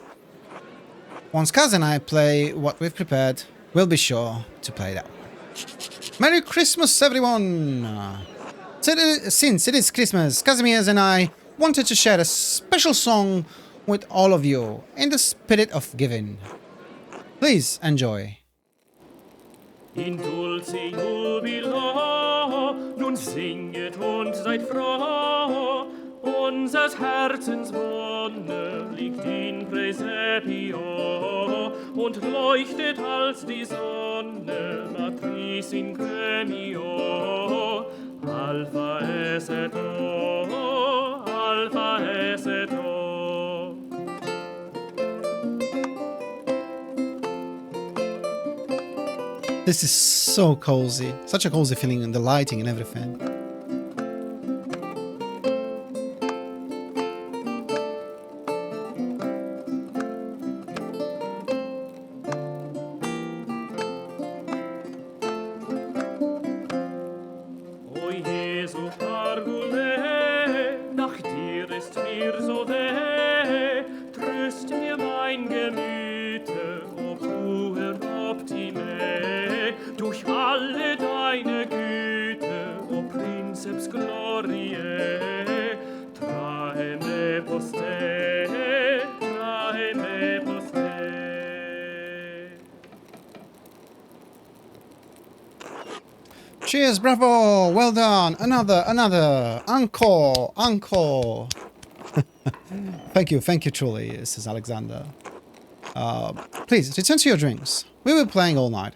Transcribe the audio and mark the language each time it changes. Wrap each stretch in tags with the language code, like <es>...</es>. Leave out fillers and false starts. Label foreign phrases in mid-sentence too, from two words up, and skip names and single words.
<en>Once Kaz and I play what we've prepared, we'll be sure to play that one. Merry Christmas, everyone! Since it is Christmas, Kazimierz and I wanted to share a special song with all of you in the spirit of giving. Please enjoy.</en> <la>In dulce jubilo,</la> <de>nun singet und seid froh, unsers Herzens Wonne liegt</de> <la>in Praesepio</la> <de>und leuchtet als die Sonne,</de> <la>Matris in Premio, Alpha es et O, Alpha es et O.</la> <en>This is so cozy. Such a cozy feeling and the lighting and everything.</en> <la>O Jesu Pargule,</la> <de>nach dir ist mir so weh, tröst mir mein Gemüte,</de> <la>o puer Optime,</la> <de>durch alle deine Güte,</de> <la>o Princeps Gloriae, trae me poste, trae me poste.</la> <en>Cheers, bravo, well done. Another, encore. Thank you truly, says Alexander. Please, return to your drinks. We were playing all night.</en>